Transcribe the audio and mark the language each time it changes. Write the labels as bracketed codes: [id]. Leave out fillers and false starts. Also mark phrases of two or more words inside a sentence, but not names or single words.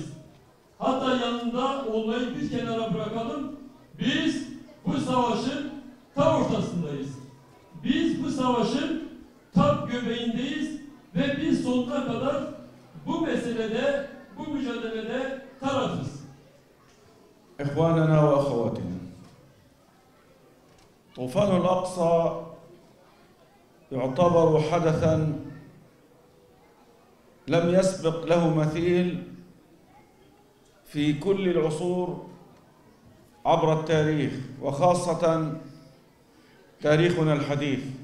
[tr] Hatta yanında olmayı bir kenara bırakalım. Biz bu savaşın tam ortasındayız. Biz bu savaşın tam göbeğindeyiz ve biz sonuna kadar bu meselede, bu mücadelede tarafız. [ar] إخواننا وأخواتنا طوفان الأقصى يعتبر حدثا لم يسبق له مثيل في كل العصور عبر التاريخ وخاصة تاريخنا الحديث.